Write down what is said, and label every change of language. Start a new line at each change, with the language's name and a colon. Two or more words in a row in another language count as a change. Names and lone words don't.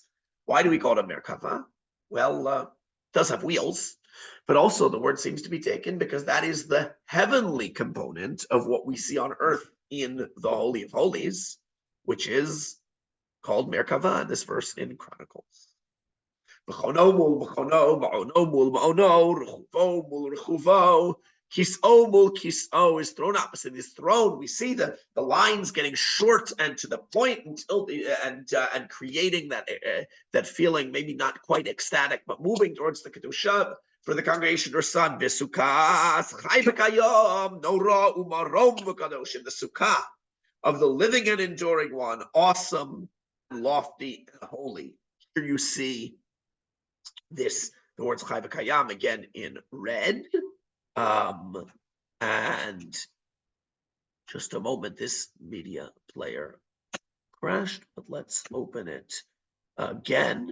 English: Why do we call it a Merkava? Well, it does have wheels. But also the word seems to be taken because that is the heavenly component of what we see on earth in the Holy of Holies, which is called Merkava in this verse in Chronicles.
Hebrew: כסאו מול כסאו,
English: is thrown opposite his throne. We see the lines getting short and to the point until and creating that feeling, maybe not quite ecstatic, but moving towards the Kedushta for the congregation or son.
Hebrew: וסוכת חי וקיים נורא ומרום וקדוש,
English: in the sukkah of the living and enduring one, awesome, lofty, and holy. Here you see this the words
Hebrew: חי וקיים
English: again in red. And just a moment, this media player crashed, but let's open it again.